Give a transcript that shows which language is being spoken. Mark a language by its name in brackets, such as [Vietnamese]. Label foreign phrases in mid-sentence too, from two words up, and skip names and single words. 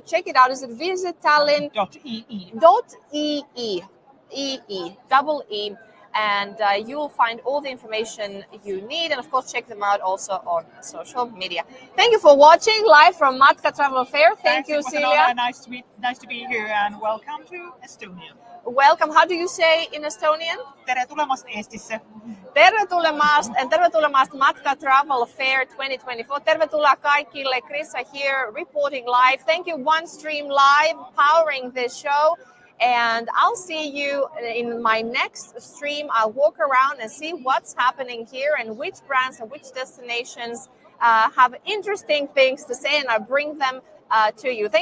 [English] Check it out. Is it visittallinn.ee. .ee. And you will find all the information you need. And of course, check them out also on social media. Thank you for watching live from Matka Travel Fair. Thank you, Celia. Nice to be here, and welcome to Estonia. Welcome. How do you say in Estonian? [Estonian] Tere tulemast Eestisse. Tere tulemast Matka Travel Fair 2024. [Finnish] Tervetuloa kaikille. [English] Krissa here, reporting live. Thank you, OneStream Live, powering this show. And I'll see you in my next stream. I'll walk around and see what's happening here and which brands and which destinations have interesting things to say, and I'll bring them to you.